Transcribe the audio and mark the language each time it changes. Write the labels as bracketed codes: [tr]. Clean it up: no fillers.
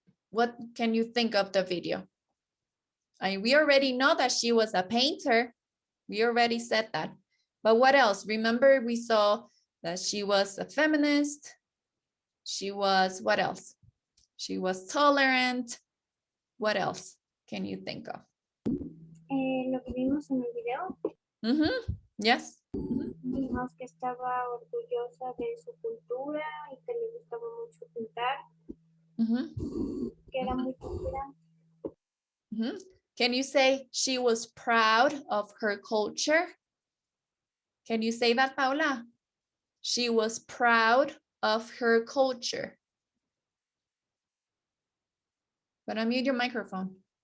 [en] What can you think of the video? We already know that she was a painter. We already said that. But what else? Remember, we saw that she was a feminist. She was, what else? She was tolerant. What else can you think of? [es] Lo que vimos en el video, [en] Yes. [es] vimos que estaba orgullosa de su cultura y que le gustaba mucho pintar, que era muy tolerante. [en] Can you say she was proud of her culture? Can you say that, Paula? She was proud of her culture. But unmute your microphone.